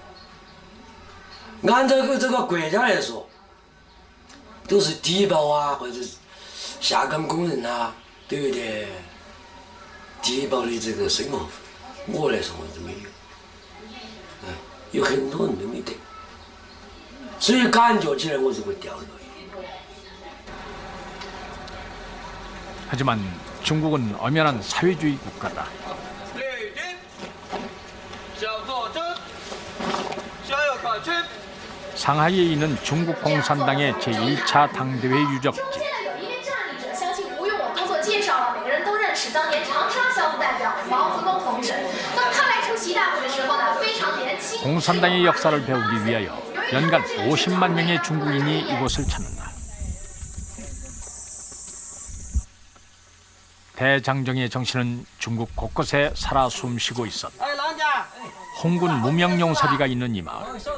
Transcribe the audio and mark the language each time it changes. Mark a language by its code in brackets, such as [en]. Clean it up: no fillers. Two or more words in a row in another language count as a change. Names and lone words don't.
[zh] 按照这个国家来说，都是低保啊，或者是下岗工人啊，都有点低保的这个生活费。我来说我是没有，有很多人都没得，所以感觉起来我是会掉泪。 [ko] 하지만 중국은 엄연한 사회주의 국가다. 상하이에 있는 중국 공산당의 제1차 당대회 유적지. [zh] 相信不用我多做介绍了，每个人都认识当年长沙校副代表毛泽东同志。当他来出席大会的时候呢，非常年轻。 [ko] 공산당의 역사를 배우기 위하여 연간 50만 명의 중국인이 이곳을 찾는다. 대장정의 정신은 중국 곳곳에 살아 숨쉬고 있었다. 홍군 무명용사비가 있는 이 마을.